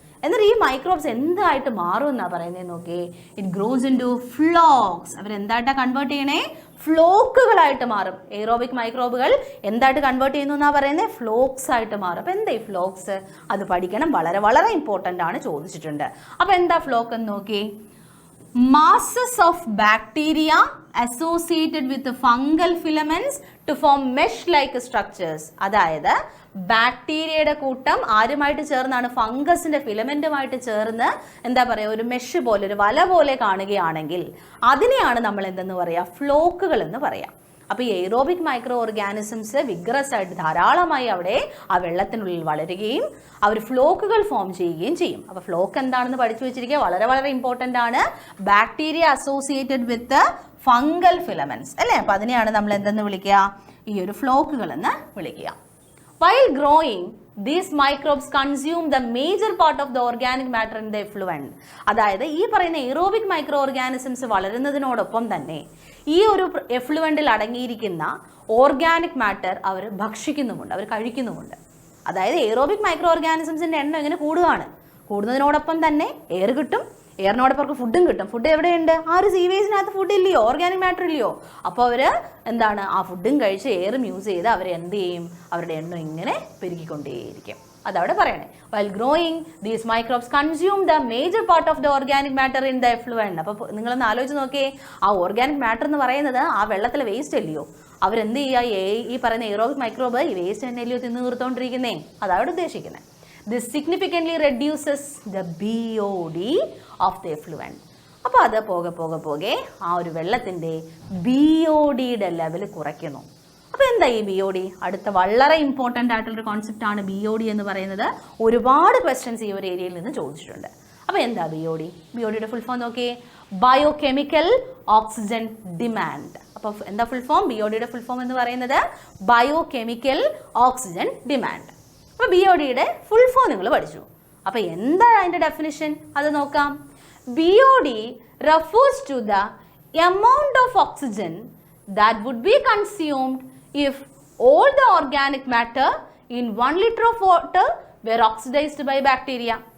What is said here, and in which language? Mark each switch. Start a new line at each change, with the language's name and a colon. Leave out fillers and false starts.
Malayalam: എന്നിട്ട് ഈ മൈക്രോബ്സ് എന്തായിട്ട് മാറും എന്നാണ് പറയുന്നത് നോക്കി.
English: It grows into flocs.
Malayalam: അവരെന്തായിട്ടാണ് convert ചെയ്യണേ? ഫ്ലോക്കുകളായിട്ട് മാറും. എയ്റോബിക് മൈക്രോബുകൾ എന്തായിട്ട് കൺവേർട്ട് ചെയ്യുന്നു എന്നാണ് പറയുന്നത്? ഫ്ലോക്സ് ആയിട്ട് മാറും. അപ്പോൾ എന്താ ഈ ഫ്ലോക്സ്? അത് പഠിക്കണം, വളരെ വളരെ ഇമ്പോർട്ടൻ്റ് ആണ്, ചോദിച്ചിട്ടുണ്ട്. അപ്പോൾ എന്താ ഫ്ലോക്ക് എന്ന് നോക്കി.
English: masses of bacteria associated with the fungal filaments to form mesh-like structures.
Malayalam: അതായത് ബാക്ടീരിയയുടെ കൂട്ടം ആരുമായിട്ട് ചേർന്നാണ്? ഫംഗസിന്റെ ഫിലമെന്റുമായിട്ട് ചേർന്ന് എന്താ പറയുക, ഒരു മെഷ് പോലെ, ഒരു വല പോലെ കാണുകയാണെങ്കിൽ അതിനെയാണ് നമ്മൾ എന്തെന്ന് പറയുക? ഫ്ലോക്കുകൾ എന്ന് പറയാം. അപ്പോൾ ഈ എയ്റോബിക് മൈക്രോ ഓർഗാനിസംസ് വിഗ്രസ് ആയിട്ട് ധാരാളമായി അവിടെ ആ വെള്ളത്തിനുള്ളിൽ വളരുകയും അവർ ഫ്ലോക്കുകൾ ഫോം ചെയ്യുകയും ചെയ്യും. അപ്പോൾ ഫ്ലോക്ക് എന്താണെന്ന് പഠിച്ചു വെച്ചിരിക്കുക, വളരെ വളരെ ഇമ്പോർട്ടൻ്റ് ആണ്.
English: bacteria associated with fungal filaments
Malayalam: അല്ലേ. അപ്പോൾ അതിനെയാണ് നമ്മൾ എന്തെന്ന് വിളിക്കുക? ഈ ഒരു ഫ്ലോക്കുകൾ എന്ന് വിളിക്കുക.
English: While growing, these microbes consume the major part of the organic matter in the effluent.
Malayalam: അതായത് ഈ പറയുന്ന എയ്റോബിക് മൈക്രോ ഓർഗാനിസംസ് വളരുന്നതിനോടൊപ്പം തന്നെ ഈ ഒരു എഫ്ലുവൻറ്റിൽ അടങ്ങിയിരിക്കുന്ന ഓർഗാനിക് മാറ്റർ അവർ ഭക്ഷിക്കുന്നുമുണ്ട്, അവർ കഴിക്കുന്നുമുണ്ട്. അതായത് എയ്റോബിക് മൈക്രോ ഓർഗാനിസംസിൻ്റെ എണ്ണം ഇങ്ങനെ കൂടുകയാണ്. കൂടുന്നതിനോടൊപ്പം തന്നെ എയർ കിട്ടും, എയറിനോടൊപ്പം അവർക്ക് ഫുഡും കിട്ടും. ഫുഡ് എവിടെയുണ്ട്? ആ ഒരു സീവേജിനകത്ത് ഫുഡ് ഇല്ലയോ? ഓർഗാനിക് മാറ്റർ ഇല്ലയോ? അപ്പോൾ അവർ എന്താണ്? ആ ഫുഡും കഴിച്ച് എയറും യൂസ് ചെയ്ത് അവർ എന്ത് ചെയ്യും? അവരുടെ എണ്ണം ഇങ്ങനെ പെരുകിക്കൊണ്ടേയിരിക്കും. അതവിടെ പറയണേ.
English: While growing, these microbes consume the major part of the organic matter in the effluent.
Malayalam: അപ്പോൾ നിങ്ങളൊന്ന് ആലോചിച്ച് നോക്കിയേ, ആ ഓർഗാനിക് മാറ്റർ എന്ന് പറയുന്നത് ആ വെള്ളത്തിലെ വേസ്റ്റ് അല്ലയോ? അവരെന്ത് ചെയ്യുക? ഈ പറയുന്ന എയ്റോബിക് മൈക്രോബ് ഈ വേസ്റ്റ് തന്നെ അല്ലയോ തിന്ന് തീർത്തോണ്ടിരിക്കുന്നേ? അതവിടെ ഉദ്ദേശിക്കുന്നത്.
English: This significantly reduces the BOD of the effluent.
Malayalam: അപ്പോൾ അത് പോകെ ആ ഒരു വെള്ളത്തിൻ്റെ BODയുടെ ലെവൽ കുറയ്ക്കുന്നു. അപ്പോൾ എന്താ ഈ BOD? അടുത്ത വളരെ ഇമ്പോർട്ടൻ്റ് ആയിട്ടുള്ളൊരു കോൺസെപ്റ്റാണ് BOD എന്ന് പറയുന്നത്. ഒരുപാട് ക്വസ്റ്റ്യൻസ് ഈ ഒരു ഏരിയയിൽ നിന്ന് ചോദിച്ചിട്ടുണ്ട്. അപ്പോൾ എന്താ BOD? BODയുടെ ഫുൾ ഫോം നോക്കിയേ, ബയോകെമിക്കൽ ഓക്സിജൻ ഡിമാൻഡ്. അപ്പോൾ എന്താ ഫുൾ ഫോം? BODയുടെ ഫുൾ ഫോം എന്ന് പറയുന്നത് ബയോകെമിക്കൽ ഓക്സിജൻ ഡിമാൻഡ്. അപ്പോൾ BODയുടെ ഫുൾ ഫോം നിങ്ങൾ പഠിച്ചു. അപ്പോൾ എന്താണ് അതിൻ്റെ ഡെഫിനിഷൻ? അത് നോക്കാം.
English: BOD refers to the amount of oxygen that would be consumed if all the organic matter in 1 liter of water were oxidized by bacteria.